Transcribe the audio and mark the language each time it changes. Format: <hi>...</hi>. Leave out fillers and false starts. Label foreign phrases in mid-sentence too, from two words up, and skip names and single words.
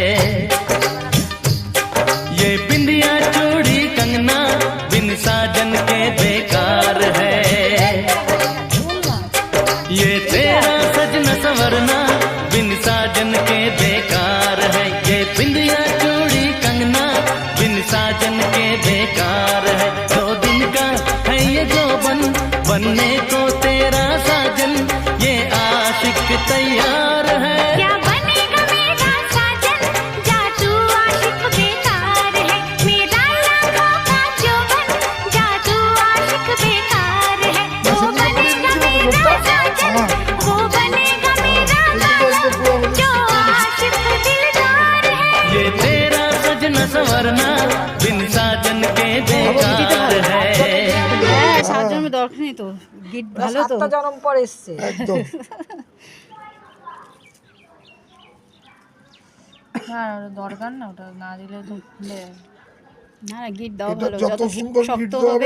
<hi>ये बिंदिया चूड़ी कंगना बिन साजन के बेकार है। ये तेरा सजना संवरना बिन साजन के बेकार है। ये बिंदिया चूड़ी कंगना बिन साजन के बेकार है। 2 दिन का है ये जोबन बनने को तेरा साजन, ये आशिक तैयार है। क्या बनेगा मेरा साजन, जा तू आशिक बेकार है। मेरा लाखों का जोबन, जा तू आशिक बेकार है। वो बनेगा मेरा साजन, वो बनेगा मेरा साजन, जो आशिक दिलदार है। ये तेरा सजना संवरना बिन साजन के बेकार है।</hi> <bn>সাত জন্মের দরকার নেই তো, গিট ভালো তো। 7টা জন্ম পর এসছে একদম। হ্যাঁ দরকার না, ওটা না দিলে তো খুলে যাবে। না না, গিট দাও এটা ভালো, যত সুন্দর গীত শক্ত হবে</bn>